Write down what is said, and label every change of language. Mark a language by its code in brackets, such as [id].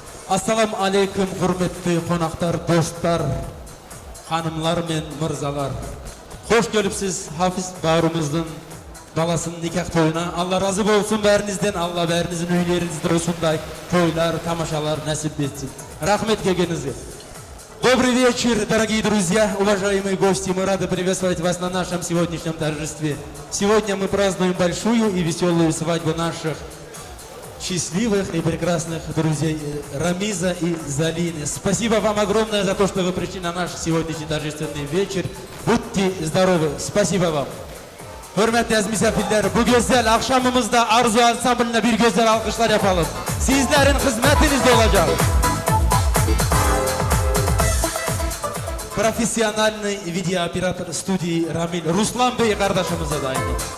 [crh] Assalamu aleyküm hürmetli konaklar, dostlar, hanımlar ve mırzalar. Hoş gelipsiz Hafiz bağrımızın balasının nikah toyuna. Allah razı olsun verinizden, Allah verinizin üylerinizde olsunday toylar, tamaşalar nasip etsin. Rahmet gelgenize. [ru] Добрый вечер, дорогие друзья, уважаемые гости. Мы рады приветствовать вас на нашем сегодняшнем торжестве. Сегодня мы празднуем большую и веселую свадьбу наших счастливых и прекрасных друзей Рамиза и Залины. Спасибо вам огромное за то, что вы пришли на наш сегодняшний торжественный вечер. Будьте здоровы. Спасибо вам. [crh] Hürmetli aziz misafirler, bu güzel akşamımızda Arzu Ansamblı'na bir güzel alkışlar yapalım. Sizlerin hizmetinizde olacak. [ru] Профессиональный видеооператор студии Рамил [crh] Ruslan Bey kardeşimize de aynı.